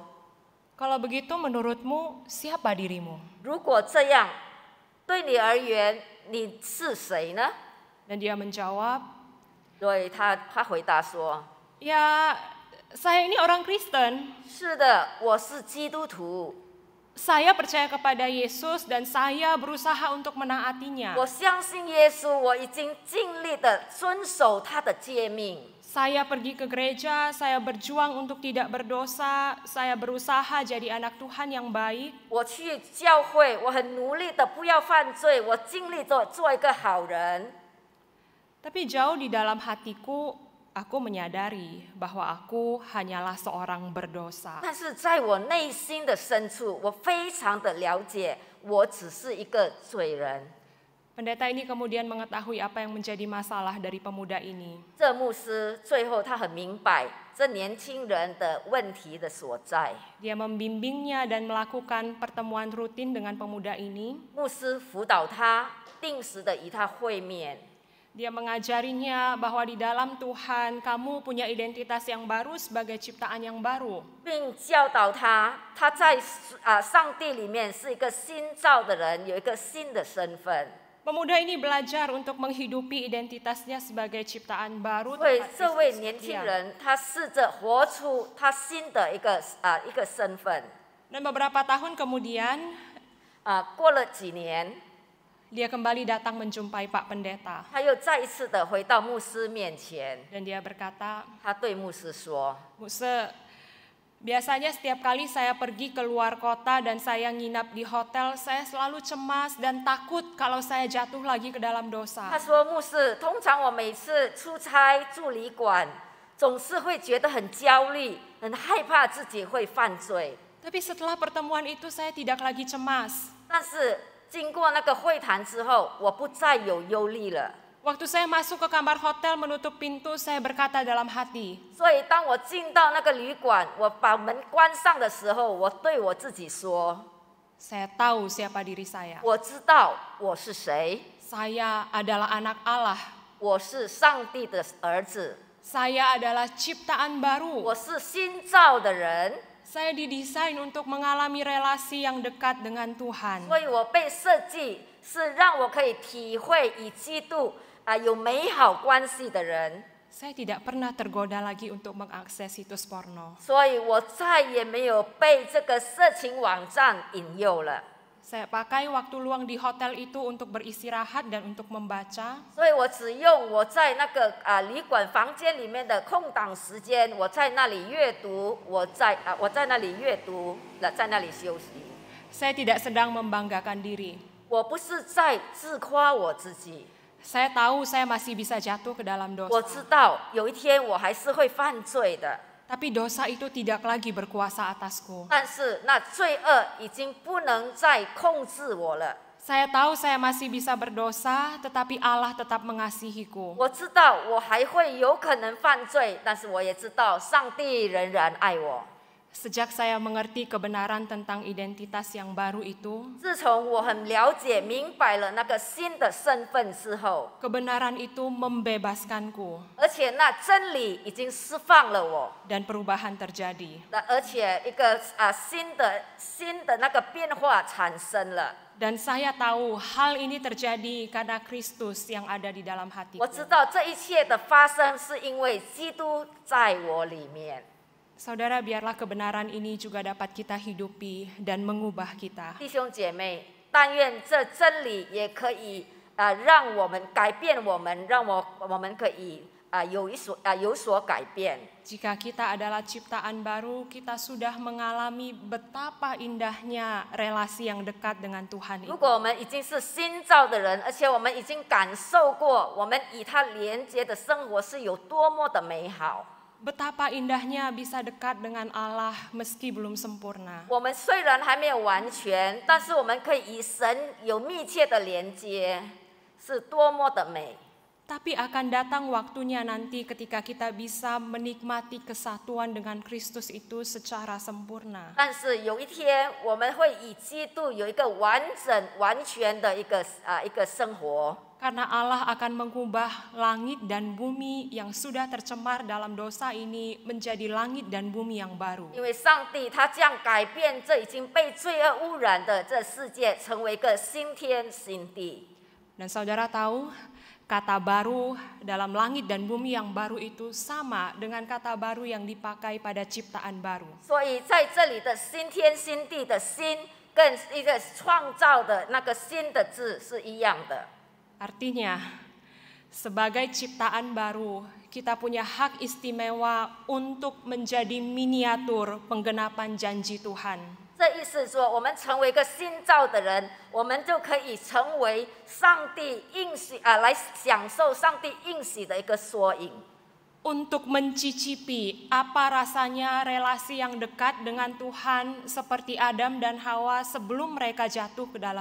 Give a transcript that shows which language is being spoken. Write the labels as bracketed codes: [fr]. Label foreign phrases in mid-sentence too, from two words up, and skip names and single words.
[id] "Kalau begitu menurutmu siapa dirimu?" [zh] 如果这样对你而言你是谁呢？ [id] Dan dia menjawab, [zh] 所以他回答说 [id] "Ya, saya ini orang Kristen. [zh] 是的，我是基督徒， [id] Saya percaya kepada Yesus dan saya berusaha untuk menaatinya. [zh] 我相信耶稣，我已经尽力的遵守他的诫命。 [id] Saya pergi ke gereja, saya berjuang untuk tidak berdosa, saya berusaha jadi anak Tuhan yang baik. [zh] 我去教会，我很努力的不要犯罪，我尽力做一个好人。 [id] Tapi jauh di dalam hatiku, aku menyadari bahwa aku hanyalah seorang berdosa. [zh] 但是在我内心的深处，我非常的了解，我只是一个罪人。 [id] Pendeta ini kemudian mengetahui apa yang menjadi masalah dari pemuda ini. [zh] 这牧师最后他很明白这年轻人的问题的所在。 [id] Dia membimbingnya dan melakukan pertemuan rutin dengan pemuda ini. [zh] 牧师辅导他，定时的与他会面。 [id] Dia mengajarinya bahwa di dalam Tuhan kamu punya identitas yang baru sebagai ciptaan yang baru. [zh] 并教导他，他在上帝里面是一个新造的人，有一个新的身份。 [id] Pemuda ini belajar untuk menghidupi identitasnya sebagai ciptaan baru. [zh] 所以 [id] tempat [zh] 这位 Kristus 年轻 [id] setia. [zh] 人，他试着活出他新的一个身份。 [id] Dan beberapa tahun kemudian [zh] 过了几年， [id] dia kembali datang menjumpai Pak Pendeta. [zh] 他又再一次的回到牧师面前， [id] Dan dia berkata, [zh] 他对牧师说 [id] "Muse, biasanya setiap kali saya pergi ke luar kota dan saya nginap di hotel, saya selalu cemas dan takut kalau saya jatuh lagi ke dalam：“ [zh] 他 [id] dosa. [zh] 说，牧师，通常我每次出差住旅馆，总是会觉得很焦虑，很害怕自己会犯罪。 [id] Tapi setelah pertemuan itu saya tidak lagi cemas. [zh] 但是经过那个会谈之后，我不再有忧虑了。 [id] Waktu saya masuk ke kamar hotel menutup pintu, saya berkata dalam hati, [zh] 所以当我进到那个旅馆，我把门关上的时候，我对我自己说， [id] saya tahu siapa diri saya. [zh] 我知道我是谁， [id] Saya adalah anak Allah. [zh] 我是上帝的儿子， [id] Saya adalah ciptaan baru. [zh] 我是新造的人， [id] Saya didesain untuk mengalami relasi yang dekat dengan Tuhan. [zh] 所以我被设计是让我可以体会与基督有美好关系的人。 [id] Saya tidak pernah tergoda lagi untuk mengakses situs porno. [zh] 所以我再也没有被这个色情网站引诱了。 [id] Saya pakai waktu luang di hotel itu untuk beristirahat dan untuk membaca. [zh] 所以我只用我在那个旅馆房间里面的空档时间，我在那里阅读，我在那里阅读，在那里休息。 [id] Saya tidak sedang membanggakan diri. [zh] 我不是在自夸我自己， [id] Saya tahu saya masih bisa jatuh ke dalam [zh] 我知 [id] dosa. [zh] 道有一天我还是会犯罪的。 [id] Tapi dosa itu tidak lagi berkuasa atasku. [zh] 但是那罪恶已经不能再控制我了。 [id] Saya tahu saya masih bisa berdosa, tetapi Allah tetap mengasihiku. [zh] 我知道我还会有可能犯罪，但是我也知道上帝仍然爱我。 [id] Sejak saya mengerti kebenaran tentang identitas yang baru itu, [zh] 自从我很了解明白了那个新的身份之后， [id] kebenaran itu membebaskanku [zh] 而且那真理已经释放了我， [id] dan perubahan terjadi. [zh] 而且一个新的那个变化产生了。 [id] Dan saya tahu hal ini terjadi karena Kristus yang ada di dalam [zh] 我 [id] hatiku. [zh] 知道这一切的发生是因为基督在我里面。 [id] Saudara, biarlah kebenaran ini juga dapat kita hidupi dan mengubah kita. [zh] 弟兄姐妹，但愿这真理也可以让我们改变我们，让我们可以有所改变。 [id] Jika kita adalah ciptaan baru, kita sudah mengalami betapa indahnya relasi yang dekat dengan Tuhan [zh] 如 [id] itu. [zh] 果我们已经是新造的人，而且我们已经感受过我们与他连接的生活是有多么的美好。 [id] Betapa indahnya bisa dekat dengan Allah meski belum sempurna. [zh] 我们虽然还没有完全，但是我们可以与神有密切的连接，是多么的美。 [id] Tapi akan datang waktunya nanti ketika kita bisa menikmati kesatuan dengan Kristus itu secara sempurna. [zh] 但是有一天，我们会与基督有一个完整、完全的一个生活。 [id] Karena Allah akan mengubah langit dan bumi yang sudah tercemar dalam dosa ini menjadi langit dan bumi yang baru. [zh] 因为上帝他将改变这已经被罪恶污染的这世界，成为一个新天新地。 [id] Dan saudara tahu, kata baru dalam langit dan bumi yang baru itu sama dengan kata baru yang dipakai pada ciptaan baru. [zh] 所以在这里的新天新地的新，跟一个创造的那个新的字是一样的。 [id] Artinya, sebagai ciptaan baru, kita punya hak istimewa untuk menjadi miniatur penggenapan janji Tuhan. [zh] 这意思说，我们成为一个新造的人，我们就可以成为上帝应许来享受上帝应许的一个缩影。 [id] Untuk mencicipi apa rasanya relasi yang dekat dengan Tuhan seperti Adam dan Hawa sebelum mereka jatuh ke dalam